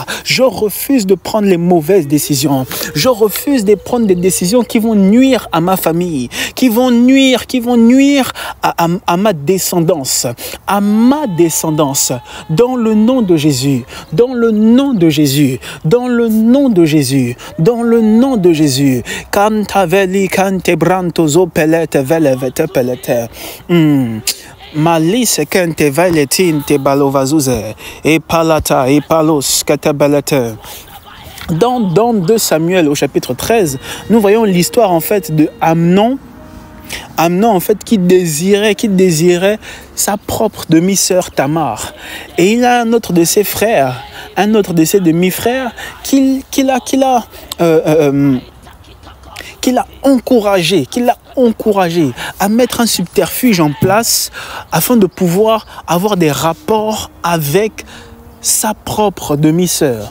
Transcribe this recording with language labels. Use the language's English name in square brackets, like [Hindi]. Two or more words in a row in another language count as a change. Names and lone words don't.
[French] Je refuse de prendre les mauvaises décisions. Je refuse de prendre des décisions qui vont nuire à ma famille, qui vont nuire à ma descendance, Dans le nom de Jésus, dans le nom de Jésus, dans le nom de Jésus, dans le nom de Jésus. Kantaveli kantebrantozo pelete velevete pelete. Malise kente valetin te balovazuze et palata et palos katabelete. Dans 2 Samuel au chapitre 13, nous voyons l'histoire en fait de Amnon en fait qui désirait sa propre demi-sœur Tamar. Et il a un autre de ses frères, un autre de ses demi-frères qu'il a encouragé à mettre un subterfuge en place afin de pouvoir avoir des rapports avec sa propre demi-sœur.